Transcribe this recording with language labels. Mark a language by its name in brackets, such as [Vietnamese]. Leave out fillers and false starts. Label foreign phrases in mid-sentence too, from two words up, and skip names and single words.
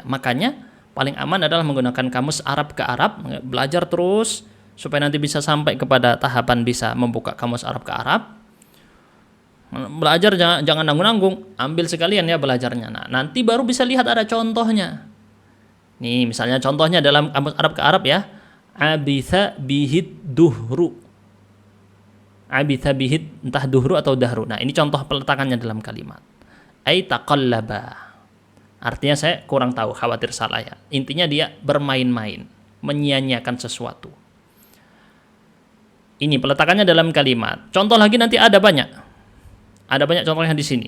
[Indonesian] Makanya paling aman adalah menggunakan kamus Arab ke Arab, belajar terus supaya nanti bisa sampai kepada tahapan bisa membuka kamus Arab ke Arab. Belajar jangan nanggung-nanggung, ambil sekalian ya belajarnya. Nah, nanti baru bisa lihat ada contohnya. Nih, misalnya contohnya dalam kamus Arab ke Arab ya. [Arabic] عبث به الدهر. عبث به entah duhru atau dahru. [Indonesian] Nah, ini contoh peletakannya dalam kalimat. [Arabic] أي تقلب. [Indonesian] Artinya saya kurang tahu, khawatir salah ya. Intinya dia bermain-main, menyia-nyiakan sesuatu. Ini peletakannya dalam kalimat. Contoh lagi nanti ada banyak. Ada banyak contohnya di sini.